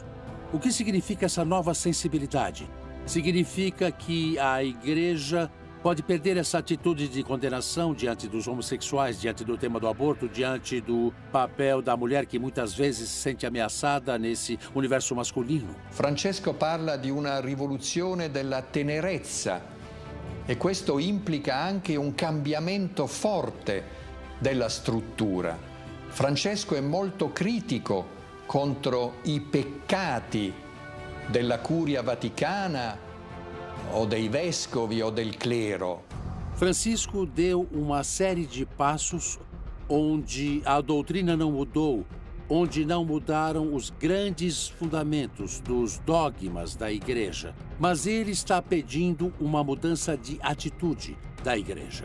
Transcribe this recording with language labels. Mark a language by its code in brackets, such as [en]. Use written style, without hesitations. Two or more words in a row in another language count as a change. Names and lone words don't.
[pt] O que significa essa nova sensibilidade? Significa que a igreja pode perder essa atitude de condenação diante dos homossexuais, diante do tema do aborto, diante do papel da mulher que muitas vezes se sente ameaçada nesse universo masculino. [it] Francesco parla di una rivoluzione della tenerezza e questo implica anche un cambiamento forte della struttura. Francesco è molto critico contro i peccati della Curia Vaticana ou dei vescovi ou del clero. [pt] Francisco deu uma série de passos onde a doutrina não mudou, onde não mudaram os grandes fundamentos dos dogmas da igreja. Mas ele está pedindo uma mudança de atitude da igreja.